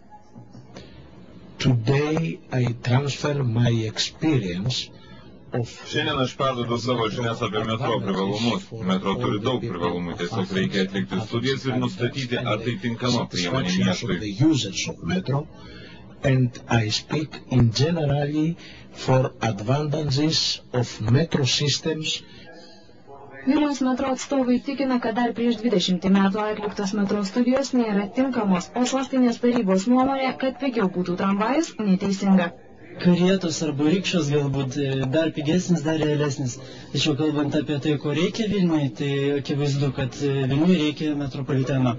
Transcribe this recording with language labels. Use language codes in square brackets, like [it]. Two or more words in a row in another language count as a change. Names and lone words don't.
[lt] Šiandien aš perduodu savo žinias apie metro privalumus. Metro turi daug privalumų, tiesiog reikia atlikti studijas ir nustatyti, ar tai tinkama priemonė miestui. [en] And I speak in generally for advantages of metro systems. [lt] Vilniaus metro atstovai tikina, kad dar prieš 20 metų atliktos metro studijos nėra tinkamos, o sostinės tarybos nuomonė, kad pigiau būtų tramvajus, neteisinga. Karietos arba rikšos galbūt dar pigesnis, dar realesnis. Tačiau kalbant apie tai, ko reikia Vilniui, tai akivaizdu, kad Vilniui reikia metropoliteno.